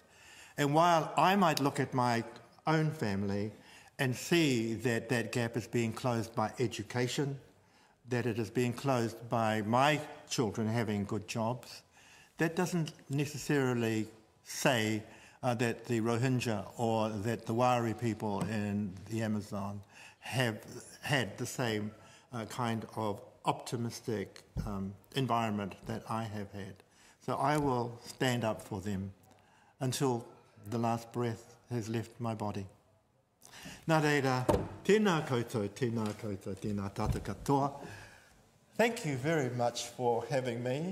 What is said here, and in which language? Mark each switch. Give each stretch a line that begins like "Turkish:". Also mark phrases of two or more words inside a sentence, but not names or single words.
English: And while I might look at my own family and see that that gap is being closed by education, that it is being closed by my children having good jobs, that doesn't necessarily say that the Rohingya or that the Wari people in the Amazon have had the same kind of optimistic environment that I have had. So I will stand up for them until the last breath has left my body.
Māori: Nā reira, tēnā koutou, tēnā tātou katoa.
English: Thank you very much for having me.